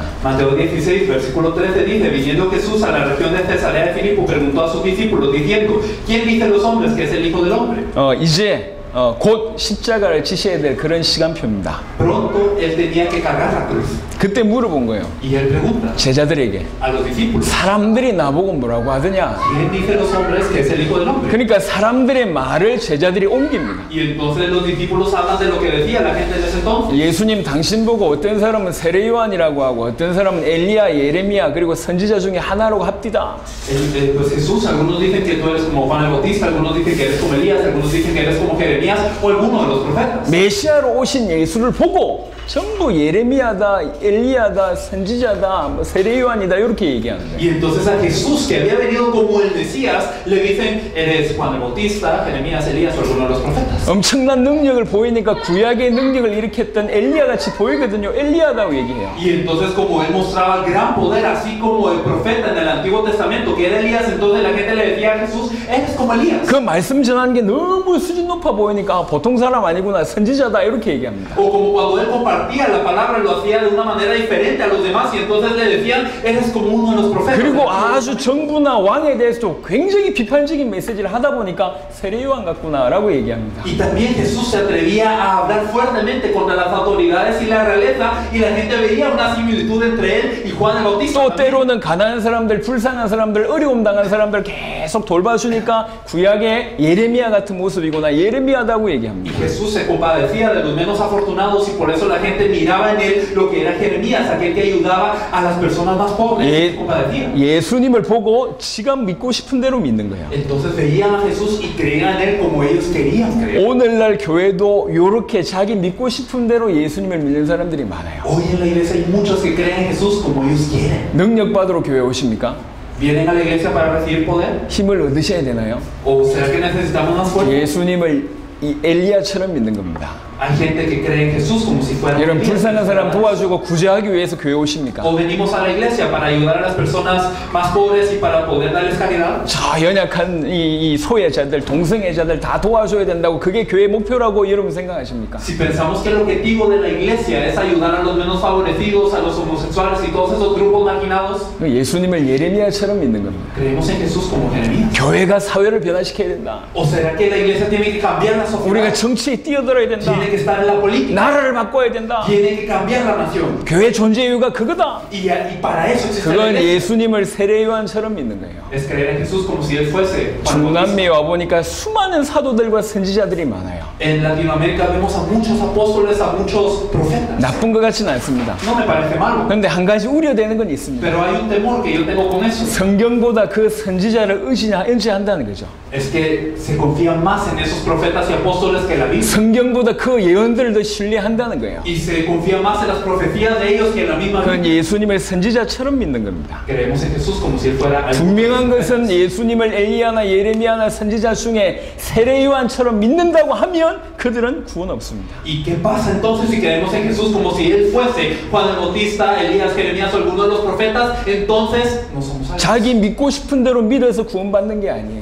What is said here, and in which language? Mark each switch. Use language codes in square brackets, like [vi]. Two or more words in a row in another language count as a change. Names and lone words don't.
[es] Mateo 16, versículo 13 dice, viniendo Jesús a la región de Cesarea de Filipo, preguntó a sus discípulos diciendo, ¿quién dicen los hombres que es el Hijo del Hombre? [ko] 이제 곧 십자가를 지셔야 될 그런 시간표입니다. [es] Pronto él tenía que cargar la cruz. [ko] 그때 물어본 거예요. [es] Y él pregunta [ko] 제자들에게 [es] a los discípulos, [ko] 사람들이 나보고 뭐라고 하더냐. [es] ¿quién dice los hombres que es el Hijo del Hombre? [ko] 그러니까 사람들의 말을 제자들이 옮깁니다. [es] Y entonces los discípulos hablan de lo que decía la gente en ese entonces. [ko] 예수님 당신 보고 어떤 사람은 세례 요한이라고 하고 어떤 사람은 엘리야, 예레미야 그리고 선지자 중에 하나라고 합디다. [es] Pues Jesús, algunos dicen que tú eres como Juan el Bautista, algunos dicen que eres como Elías, algunos dicen que eres como Jeremías o alguno de los profetas. [ko] 메시아로 오신 예수를 보고 전부 예레미야다, 엘리야다, 선지자다, 뭐 세례 요한이다 이렇게 얘기하는 거예요. [es] Y entonces a Jesús, que había venido como el Mesías, le dicen, eres Juan el Bautista, Jeremías, Elías o alguno de los profetas. [ko] 엄청난 능력을 보이니까 구약의 능력을 일으켰던 엘리야 같이 보이거든요. 엘리야다고 얘기해요. [es] Y entonces como él mostraba gran poder, así como el profeta en el Antiguo Testamento, que era Elías, entonces la gente le decía a Jesús, eres como Elías. [ko] 그 말씀 전하는 게 너무 수준 높아 보이니까 보통 사람 아니구나, 선지자다 이렇게 얘기합니다. [es] O como cuando él compartía la palabra, lo hacía de una manera diferente a los demás y entonces le decían, eres como uno de los profetas. [ko] 그리고 아주 정부나 왕에 대해서도 굉장히 비판적인 메시지를 하다 보니까 세례 요한 같구나라고 얘기합니다. [es] Y también Jesús se atrevía a hablar fuertemente contra las autoridades y la realeza y la gente veía una similitud entre él y Juan el Bautista. [ko] 또 때로는 가난한 사람들, 불쌍한 사람들, 어려움 당한 사람들 계속 돌봐주니까 구약의 예레미야 같은 모습이구나, 예레미야다고 얘기합니다. [es] Jesús se compadecía de los menos afortunados y por eso la gente miraba en él lo que era Jeremías, aquel que ayudaba a las personas más pobres. Se compadecía. [ko] 예수님을 보고 지가 믿고 싶은 대로 믿는 거예요. [es] Entonces veían a Jesús y creían en él como ellos querían creer. [ko] 오늘날 교회도 이렇게 자기 믿고 싶은 대로 예수님을 믿는 사람들이 많아요. [es] Hoy en la iglesia hay muchos que creen en Jesús como ellos quieren. [ko] 능력 받으러 교회 오십니까? [es] ¿Vienen a la iglesia para recibir poder? [ko] 힘을 얻으셔야 되나요? [es] ¿O será que necesitamos más fuerza? [ko] 예수님을 이 엘리야처럼 믿는 겁니다. [es] Hay gente que cree en Jesús como si fuera [ko] 여러분 [es] un Elías. [ko] 불쌍한 사람 도와주고 구제하기 위해서 교회 오십니까? [es] O venimos a la iglesia para ayudar a las personas más pobres y para poder darles caridad. [ko] 저 연약한 이 소외자들, 동성애자들 다 도와줘야 된다고 그게 교회 목표라고 여러분 생각하십니까? [es] Si pensamos que el objetivo de la iglesia es ayudar a los menos favorecidos, a los homosexuales y todos esos grupos marginados, [ko] 예수님을 예레미야처럼 믿는 겁니다. [es] creemos en Jesús como Jeremías. [ko] 교회가 사회를 변화시켜야 된다. [es] ¿O será que la iglesia tiene que cambiar la [ko] 우리가 [es] sociedad? [ko] 정치에 뛰어들어야 된다. [es] Tiene que estar en la política. [ko] 나라를 바꿔야 된다. [es] Tiene que cambiar la nación. [ko] 교회 존재 이유가 그거다. [es] Y para eso existe la [ko] 그건 [es] iglesia. [ko] 예수님을 세례 요한처럼 믿는 거예요. [es] Es creer en Jesús como si Él fuese Juan Bautista. [ko] 중남미에 와보니까 수많은 사도들과 선지자들이 많아요. [es] En Latinoamérica vemos a muchos apóstoles, a muchos profetas. [ko] 나쁜 것 같지는 않습니다. [es] No me parece malo. [ko] 그런데 한 가지 우려되는 건 있습니다. [es] Pero hay un temor que yo tengo con eso. [ko] 성경보다 그 선지자를 의지한다는 거죠. [es] Es que se confía más en esos profetas y apóstoles que la Biblia. [ko] 성경보다 그 예언들을 더 신뢰한다는 거예요. [es] Y se confía más en las profecías de ellos que en la misma [ko] 그건 [es] Biblia. [ko] 예수님을 선지자처럼 믿는 겁니다. [es] Creemos en Jesús como si Él fuera algo. [ko] 분명한 것은 예수님을 엘리야나 예레미야나 선지자 중에 세례 요한처럼 믿는다고 하면 그들은 구원 없습니다. [es] ¿Y qué pasa entonces si creemos en Jesús como si Él fuese Juan el Bautista, Elías, Jeremías o alguno de los profetas? Entonces no somos salvos. [ko] 자기 믿고 싶은 대로 믿어서 구원받는 게 아니에요.